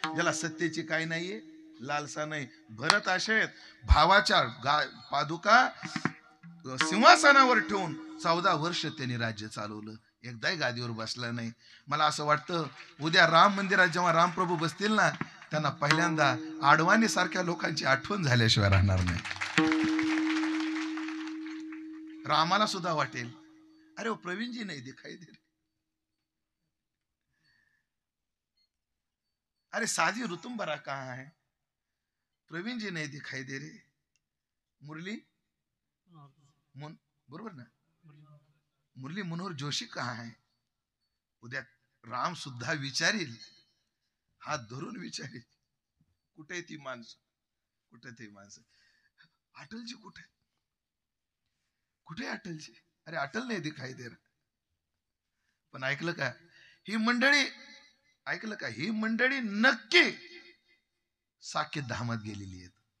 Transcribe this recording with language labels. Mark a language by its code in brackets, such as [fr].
[mr] ज्याला सत्तेची काही नाहीये, लालसा नाही. भरत असेत भावाच्या पादुका सिंहासनावर ठेवून 14 वर्ष त्यांनी राज्य चालवलं, एकदाही गादीवर बसला नाही. मला असं वाटतं उद्या राम मंदिरात जेव्हा रामप्रभू बसतील ना, त्यांना पहिल्यांदा आडवाणी सारख्या लोकांची आठवण झाल्याशिवाय राहणार नाही. रामाला सुद्धा वाटेल, [hi] अरे वो प्रवीणजी नाही दिखाई दे रहे, अरे साधी ऋतुंबरा कहाँ है, प्रवीण जी नहीं दिखाई दे रहे, [mr] मुरली बरोबर ना, [hi] मुरली मनोहर जोशी कहाँ है. [mr] उद्या राम सुद्धा विचारील, हात धरून विचारील, कुठे ती माणसं, कुठे ती माणसं, अटलजी कुठे, कुठे अटलजी, [hi] अरे अटल नाही दिखाई दे रहा. [mr] पण ऐकलं का ही मंडळी, ऐकलं का ही मंडळी नक्की साकेत धामात गेलेली आहेत.